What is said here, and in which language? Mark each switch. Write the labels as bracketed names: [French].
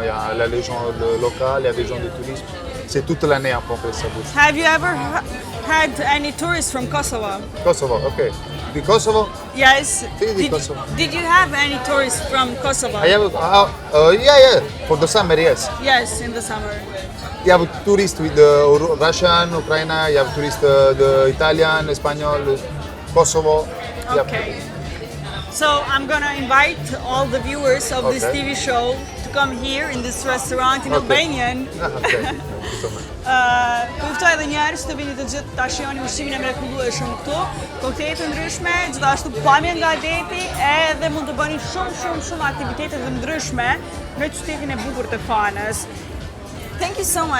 [French] Il y a les gens locaux, il y a des gens de tourisme. C'est toute l'année à peu près ça bouge. [English] Have you ever had any tourists from Kosovo? Kosovo, okay. The Kosovo, Yes. [Italian] Sì, Kosovo. [English] Did you have any tourists from Kosovo? I have, yeah, for the summer, yes. Yes, in the summer. You have tourists with Russian, Ukraine, you have tourists the Italian, Spanish, Kosovo. You have- Okay. So I'm gonna invite all the viewers of this Okay. TV show to come here in this restaurant in Okay. Albanian. Okay, thank you so much. [Albanian] Të juftoj edhe njerëz të vini të gjithë ta shihoni ushqimin e mrekullueshëm këtu, koktejle të ndryshme, gjithashtu pamje nga deti, edhe mund të bëni shumë aktivitete të ndryshme në qytetin e bukur të Kanës. [English] Thank you so much.